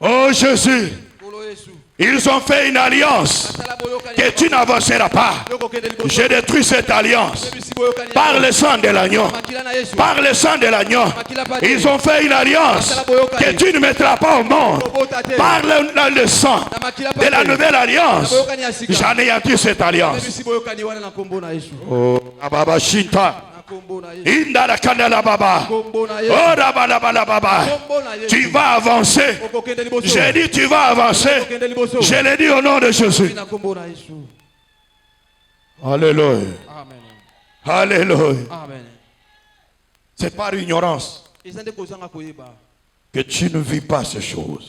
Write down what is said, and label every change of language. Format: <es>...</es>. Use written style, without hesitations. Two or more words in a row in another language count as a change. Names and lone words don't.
<fr>Oh Jésus, ils ont fait une alliance que tu n'avanceras pas. Je détruis cette alliance par le sang de l'agneau. Par le sang de l'agneau. Ils ont fait une alliance que tu ne mettras pas au monde. Par le sang de la nouvelle alliance, j'anéantis cette alliance. Oh, Ababa Shinta. Indala Kandala Baba. Oh, Rabalabala Baba. Tu vas avancer. J'ai dit tu vas avancer. Je l'ai dit au nom de Jésus. Alléluia. Alléluia. C'est par ignorance que tu ne vis pas ces choses.</fr>